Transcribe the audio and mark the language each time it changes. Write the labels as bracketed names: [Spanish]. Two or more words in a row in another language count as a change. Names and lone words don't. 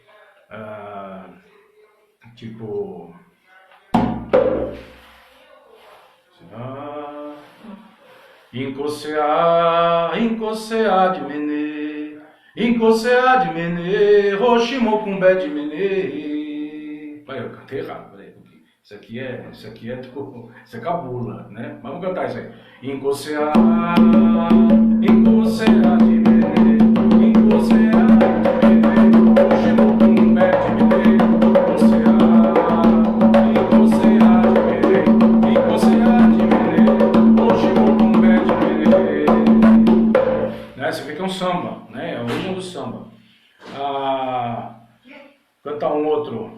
[Portuguese] Tipo, Incoceá de Menê, Roximocumbé de Menê. Vai, eu cantei errado, peraí. Isso aqui é cabula, né? Mas vamos cantar isso aí. Incoceá de Menê, Incoceá de Menê, Roximocumbé de Menê. Você vê que é um samba, né? É o ritmo do samba. Cantar um outro.